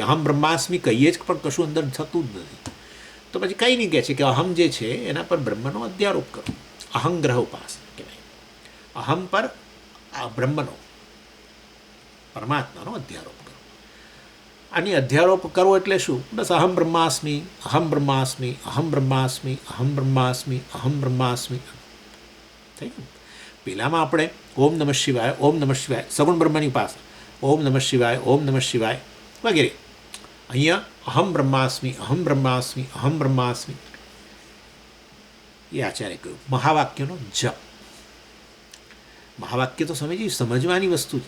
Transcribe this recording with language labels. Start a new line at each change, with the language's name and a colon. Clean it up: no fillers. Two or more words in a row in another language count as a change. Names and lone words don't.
Sanskrit: अहम् ब्रह्मास्मि
Gujarati: કહીએ જ પણ કશું અંદર થતું જ નથી. તો પછી કંઈ નહીં કહે છે કે અહમ જે છે એના પર બ્રહ્મનો અધ્યારોપ કરો. અહંગ્રહ ઉપાસના કહેવાય. અહમ પર બ્રહ્મનો, પરમાત્માનો અધ્યારોપ કરો. આની અધ્યારોપ કરવો એટલે શું?
Sanskrit: બસ अहम् ब्रह्मास्मि, अहम् ब्रह्मास्मि, अहम् ब्रह्मास्मि, अहम् ब्रह्मास्मि, अहम् ब्रह्मास्मि.
Gujarati: થઈ ગયું. પહેલાંમાં આપણે
Sanskrit: ओम् नमः शिवाय, ओम् नमः शिवाय,
Gujarati: સગુણ બ્રહ્મની ઉપાસના,
Sanskrit: ओम् नमः शिवाय, ओम् नमः शिवाय વગેરે. અહીંયા अहम् ब्रह्मास्मि, अहम् ब्रह्मास्मि, अहम् ब्रह्मास्मि,
Gujarati: એ આચાર્ય કહ્યું. મહાવાક્યનો જપ. મહાવાક્ય તો સમજવાની વસ્તુ છે.